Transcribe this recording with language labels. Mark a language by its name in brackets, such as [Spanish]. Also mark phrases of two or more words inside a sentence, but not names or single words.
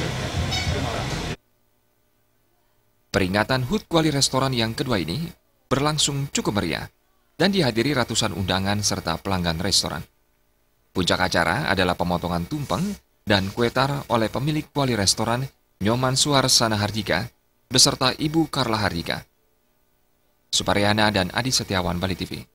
[Indonesian] Peringatan HUT Kuali Restoran yang kedua ini berlangsung cukup meriah dan dihadiri ratusan undangan serta pelanggan restoran. Puncak acara adalah pemotongan tumpeng dan kue tar oleh pemilik Kuali Restoran, Nyoman Suarsana Hardika, beserta Ibu Karla Hardika. Suparyana dan Adi Setiawan, Bali TV.